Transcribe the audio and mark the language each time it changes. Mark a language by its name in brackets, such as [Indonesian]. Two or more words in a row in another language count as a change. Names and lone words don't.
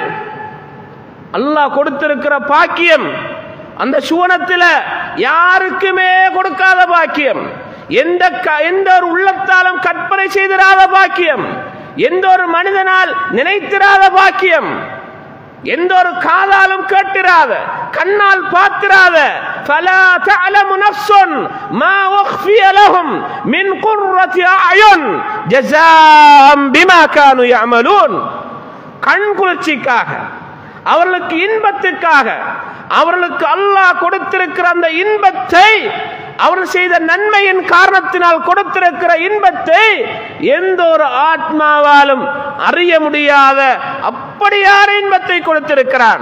[Tamil] அல்லாஹ் கொடுத்திருக்கிற பாக்கியம் அந்த சுவனத்துல யாருக்குமே கொடுக்காத பாக்கியம், எந்த ஒரு உள்ளத்தாலும் கற்பனை செய்திராத பாக்கியம், எந்த ஒரு மனிதனால் நினைத்திராத பாக்கியம், எந்த ஒரு காதாலும் கேட்டிராத கண்ணால் பார்த்திராத فلا [Arabic] تعلم نفس ما أخفي لهم من قرة أعين جزاء بما كانوا يعملون, [Tamil] கண் குளிர்ச்சிக்காக அவர்களுக்கு இன்பத்துக்காக அவர்களுக்கு அல்லாஹ் கொடுத்திருக்கிற அந்த இன்பத்தை, அவர்கள் செய்த நன்மையின் காரணத்தினால் கொடுத்திருக்கிற இன்பத்தை எந்த ஒரு ஆத்மாவாலும் அறிய முடியாத அப்படியான இன்பத்தை கொடுத்திருக்கிறான்.